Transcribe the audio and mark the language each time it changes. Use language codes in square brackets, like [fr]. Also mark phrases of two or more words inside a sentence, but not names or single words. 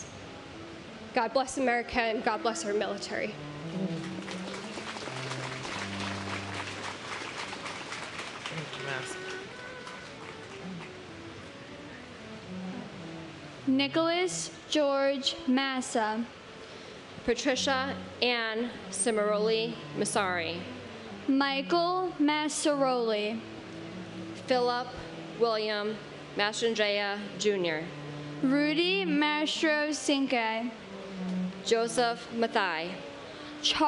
[en] God bless America, and God bless our military. Nicholas George Massa. Patricia Ann Cimaroli Masari. Michael Massaroli. Philip William Mastrandrea Jr. Rudy Mastro Cinque. Joseph Mathai.